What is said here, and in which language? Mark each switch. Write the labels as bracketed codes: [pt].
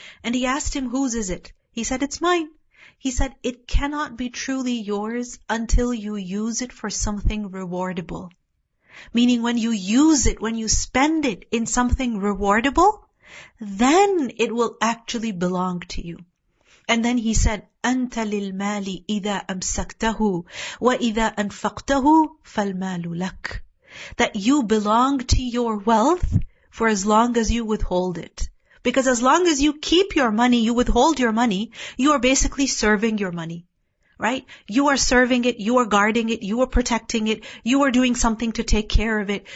[en] And he asked him, whose is it? He said, it's mine. He said, it cannot be truly yours until you use it for something rewardable. Meaning when you use it, when you spend it in something rewardable, then it will actually belong to you. [ar] And then he said, أَنْتَ لِلْمَالِ إِذَا أَمْسَكْتَهُ وَإِذَا أَنْفَقْتَهُ فَالْمَالُ لَكَ. [en] That you belong to your wealth for as long as you withhold it. Because as long as you keep your money, you withhold your money, you are basically serving your money. Right? You are serving it, you are guarding it, you are protecting it, you are doing something to take care of it.